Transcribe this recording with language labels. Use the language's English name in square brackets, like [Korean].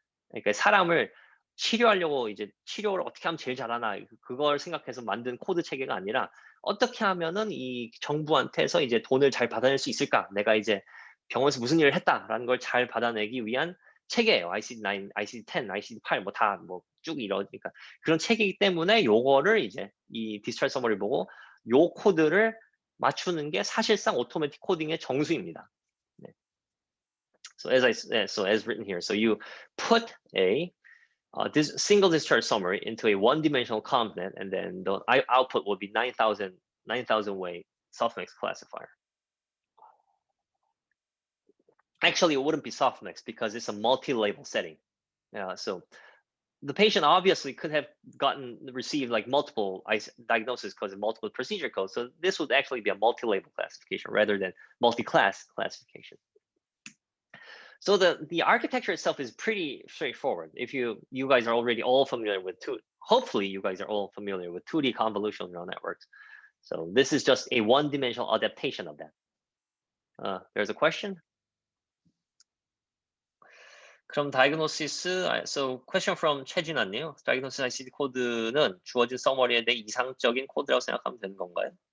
[Korean] 그러니까 사람을 치료하려고 이제 치료를 어떻게 하면 제일 잘하나 그걸 생각해서 만든 코드 체계가 아니라 어떻게 하면은 이 정부한테서 이제 돈을 잘 받아낼 수 있을까? 내가 이제 병원에서 무슨 일을 했다라는 걸 잘 받아내기 위한 체계예요. ICD-9, ICD-10, ICD-8 뭐 다 뭐 쭉 이러니까 그런 체계이기 때문에 요거를 이제 이 디스찰지 서머리 보고 요 코드를 맞추는 게 사실상 오토매틱 코딩의 정수입니다. 네. [English] So as written here, so you put a this single discharge summary into a one-dimensional ConvNet, and then the output will be 9,000 way softmax classifier. Actually, it wouldn't be softmax because it's a multi-label setting. So the patient obviously could have received like multiple diagnoses because of multiple procedure codes. So this would actually be a multi-label classification rather than multi-class classification. So the architecture itself is pretty straightforward. If you guys are already all familiar with hopefully you guys are all familiar with 2D convolutional neural networks. So this is just a one-dimensional adaptation of that. There's a question. 그럼 diagnosis, so question from 최진아님. [Korean] diagnosis ICD 코드는 주어진 서머리에 대해 이상적인 코드라고 생각하면 되는 건가요?